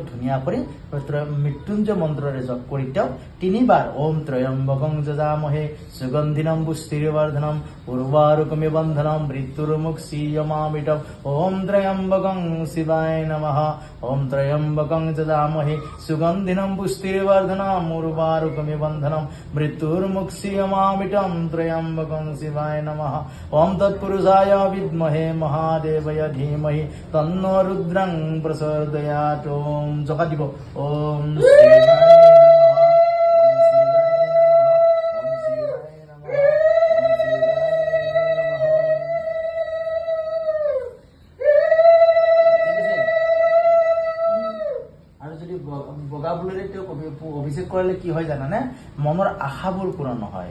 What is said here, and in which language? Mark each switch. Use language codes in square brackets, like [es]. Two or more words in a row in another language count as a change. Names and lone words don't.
[as] ধুনীয়া কৰি মৃত্যুঞ্জয় মন্ত্ৰৰে জপ কৰি তেওঁক 3 বাৰ [sa] ওম ত্ৰয়ম্বকং যজামহে সুগন্ধিনম পুষ্টিৰ্বৰ্ধনম উৰ্বাৰুকমিৱ বন্ধনম মৃত্যুৰ্মুক্ষীয়মামৃতম ওম ত্ৰয়ম্বকং শিৱায় নমঃ ওম ত্ৰয়ম্বকং যজামহে সুগন্ধিনম পুষ্টিৰ্বর্ধনম উর্বারুকমিব বন্ধনম মৃত্যুর্মুক্ষীয়মামৃতম ত্রয়ম্বকং শিবায় নমঃ ওম তৎপুরুষায় বিদ্মহে মহাদেবায় ধীমহি তন্নো রুদ্রং প্রচোদয়াৎ। [as] ওম জপা দিব ওম বগা ফুলেৰে তেওঁক অভিষেক কৰিলে কি হয় জানানে, মনৰ আশাবোৰ পূৰণ হয়।